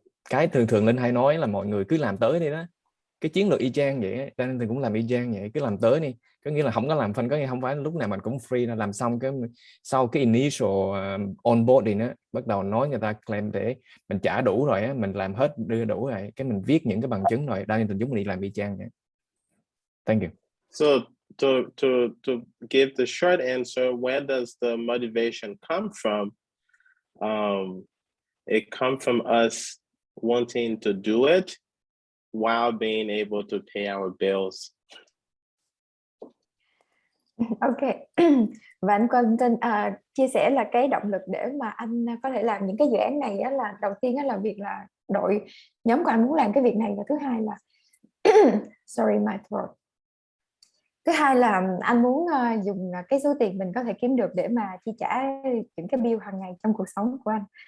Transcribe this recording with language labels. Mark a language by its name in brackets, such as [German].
[Vietnamese] Cái thường Linh hay nói là mọi người cứ làm tới đi đó, cái chiến lược y chang vậy á, Darlington cũng làm y chang vậy, cứ làm tới đi, có nghĩa là không có làm fund, có nghĩa không phải lúc nào mình cũng free, là làm xong cái sau cái initial onboarding á, bắt đầu nói người ta claim để mình trả đủ rồi á, mình làm hết đưa đủ rồi, cái mình viết những cái bằng chứng rồi, Darlington chúng mình đi làm y chang vậy. [English] Thank you. So to give the short answer, where does the motivation come from? It comes from us wanting to do it while being able to pay our bills. Ok. [Vietnamese] Và anh Quentin chia sẻ là cái động lực để mà anh có thể làm những cái dự án này á, là đầu tiên á, là việc là nhóm của anh muốn làm cái việc này, và thứ hai là sorry my throat. Thứ hai là anh muốn dùng cái số tiền mình có thể kiếm được để mà chi trả những cái bill hàng ngày trong cuộc sống của anh.